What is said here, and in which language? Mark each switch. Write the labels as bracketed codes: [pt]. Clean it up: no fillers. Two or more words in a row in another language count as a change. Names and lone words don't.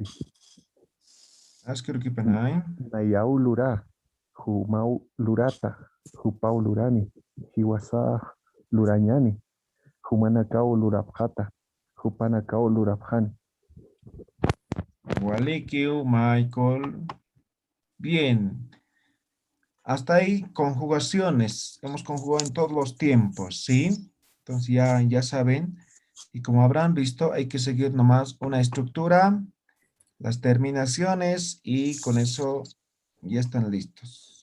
[ay] Asquiruquipan ahí. Nayau lura. Humau lurata. Hupau lurani. Hiwasa lurañani. Humanakao lurapjata. Hupanakao lurapjani. Waliki, Michael. [es] Bien. Hasta ahí conjugaciones. Hemos conjugado en todos los tiempos, ¿sí? Entonces ya saben. Y como habrán visto, hay que seguir nomás una estructura, las terminaciones y con eso ya están listos.